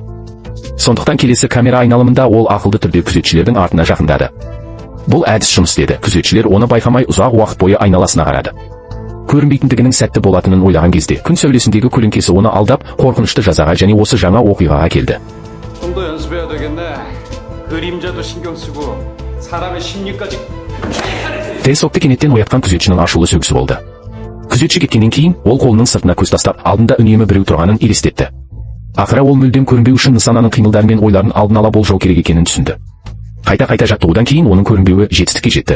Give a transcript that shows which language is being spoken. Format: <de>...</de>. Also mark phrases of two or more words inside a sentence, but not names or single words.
<kk>Сондықтан келесі камера айналымында ол ақылды түрде күзетшілердің артына жақындады. Бұл әдіс жұмыс істеді. Күзетшілер оны байқамай ұзақ уақыт бойы айналасына қарады. Көрінбейтіндігінің сәтті болатынын ойлаған кезде, күн сәулесіндегі көлеңкесі оны алдап, қорқынышты жазаға және осы жаңа оқиғаға келді.</kk> <ko>좀더 연습해야 되겠네. 그림자도 신경 쓰고 사람의 심리까지.</ko> <kk>Тесокты кенеттен оятқан күзетшінің ашулы сөгісі болды. Күзетші кеткеннен кейін, ол қолының сыртына көз тастап, алдында үнемі біреу тұрғанын елестетті. Ақыры ол мүлдем көрінбеу үшін нысананың қимылдары мен ойларын алдын ала болжау керек екенін түсінді. Қайта жаттығудан кейін оның көрінбеуі жетістікке жетті.</kk>